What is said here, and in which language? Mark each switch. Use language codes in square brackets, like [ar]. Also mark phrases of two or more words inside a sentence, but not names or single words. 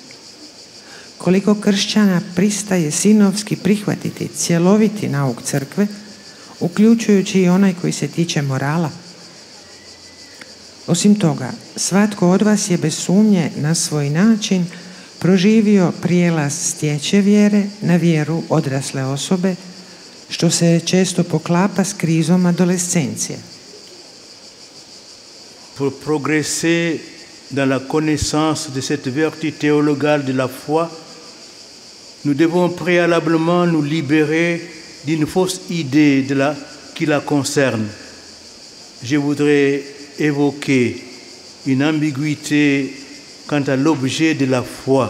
[hr] Koliko kršćana pristaje sinovski prihvatiti cjeloviti nauk crkve, uključujući i onaj koji se tiče morala? Osim toga, svatko od vas je bez sumnje na svoj način proživio prijelaz stječe vjere na vjeru odrasle osobe što se često poklapa s krizom adolescencije. [fr] Pour progresser dans la connaissance de cette vertu théologale de la foi, nous devons préalablement nous libérer d'une fausse idée qui la concerne. Je voudrais évoquer une ambiguïté quant à l'objet de la foi.